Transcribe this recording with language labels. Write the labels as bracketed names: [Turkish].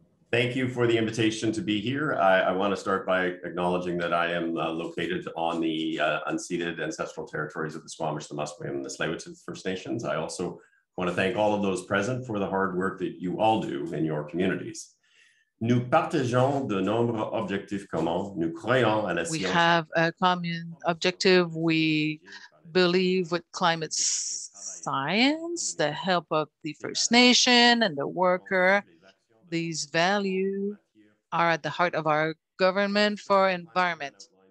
[English] Thank you for the invitation to be here. I want to start by acknowledging that I am located on the unceded ancestral territories of the Squamish, the Musqueam, and the Tsleil-Waututh First Nations. I also want to thank all of those present for the hard work that you all do in your communities. [French] Nous partageons de nombreux objectifs communs. Nous croyons à la science. [English] We have a common objective. We believe with climate science, the help of the First Nation and the worker. These values are at the heart of our government for environment.